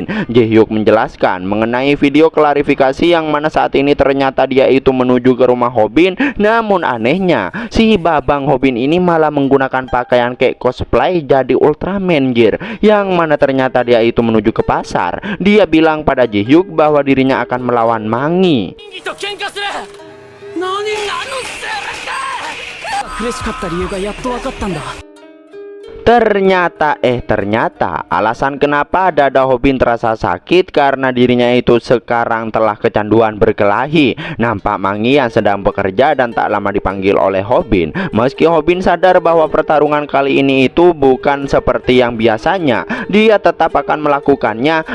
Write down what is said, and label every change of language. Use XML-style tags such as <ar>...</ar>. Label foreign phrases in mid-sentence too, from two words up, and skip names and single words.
<id>Ji-hyuk menjelaskan mengenai video klarifikasi yang mana saat ini ternyata dia itu menuju ke rumah Hobin. Namun anehnya, si babang Hobin ini malah menggunakan pakaian kayak cosplay jadi Ultraman gear, yang mana ternyata dia itu menuju ke pasar. Dia bilang pada Ji-hyuk bahwa dirinya akan melawan Mangi.</id> <ja>嬉しかった理由がやっと分かったんだ。</ja> <id>Ternyata alasan kenapa dada Hobin terasa sakit karena dirinya itu sekarang telah kecanduan berkelahi. Nampak Mangi yang sedang bekerja dan tak lama dipanggil oleh Hobin. Meski Hobin sadar bahwa pertarungan kali ini itu bukan seperti yang biasanya, dia tetap akan melakukannya.</id>